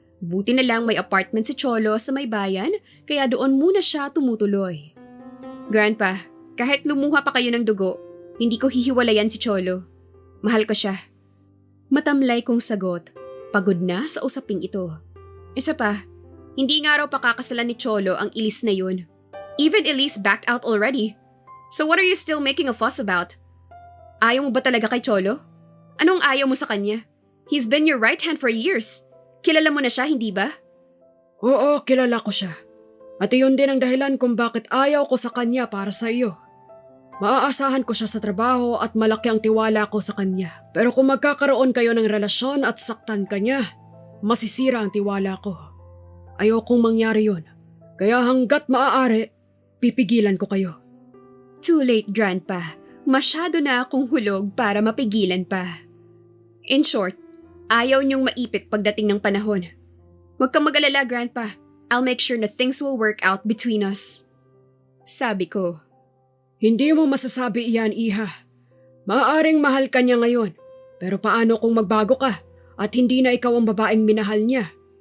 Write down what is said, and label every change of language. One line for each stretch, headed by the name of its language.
Filipino: Buti na lang may apartment si Cholo sa may bayan, kaya doon muna siya tumutuloy. Grandpa, kahit lumuha pa kayo ng dugo, hindi ko hihiwalayan si Cholo. Mahal ko siya. Matamlay kong sagot, pagod na sa usaping ito. Isa pa, hindi nga raw pakakasalan ni Cholo ang Elise na yun.
English: Even Elise backed out already. So what are you still making a fuss about?
Filipino: Ayaw mo ba talaga kay Cholo? Anong ayaw mo sa kanya?
English: He's been your right hand for years.
Filipino: Kilala mo na siya, hindi ba? Oo, kilala ko siya. At iyon din ang dahilan kung bakit ayaw ko sa kanya para sa iyo. Maaasahan ko siya sa trabaho at malaki ang tiwala ko sa kanya. Pero kung magkakaroon kayo ng relasyon at saktan ka niya, masisira ang tiwala ko. Ayokong mangyari yun. Kaya hanggat maaari, pipigilan ko kayo.
English: Too late, Grandpa.
Filipino: Masyado na akong hulog para mapigilan pa.
English: In short,
Filipino: ayaw niyong maipit pagdating ng panahon. Huwag kang mag-alala, Grandpa.
English: I'll make sure na things will work out between us.
Filipino: Sabi ko. Hindi mo masasabi iyan, Iha. Maaaring mahal ka niya ngayon, pero paano kung magbago ka at hindi na ikaw ang babaeng minahal niya?